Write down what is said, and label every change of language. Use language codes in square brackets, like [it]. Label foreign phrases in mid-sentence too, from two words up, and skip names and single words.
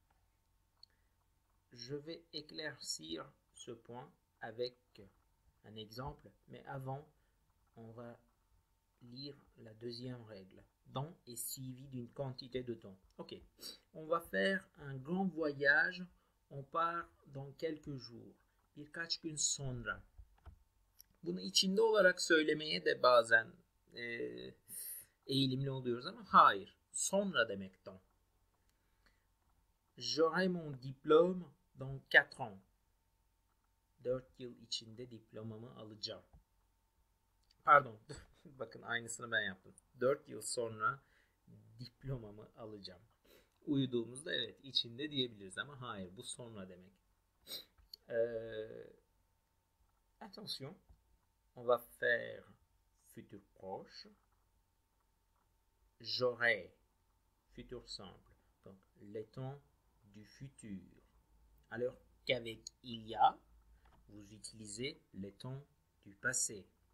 [fr] Je vais éclaircir ce point avec un exemple, mais avant, on va lire la deuxième règle. Dans est suivi d'une quantité de temps. Ok, on va faire un grand voyage. On part dans quelques jours. [tr] Birkaç gün sonra. Bunu içinde olarak söylemeye de bazen eğilimli oluyoruz ama hayır. Sonra demek dans. [fr] J'aurai mon diplôme dans 4 ans. [tr] 4 yıl içinde diplomamı alacağım. Pardon. Bakın aynısını ben yaptım. 4 yıl sonra diplomamı alacağım. Uyuduğumuzda evet içinde diyebiliriz ama hayır bu sonra demek. [fr] Attention. On va faire futur proche. J'aurai. Futur simple. Donc les temps du futur. Alors qu'avec il y a, vous utilisez les temps du passé.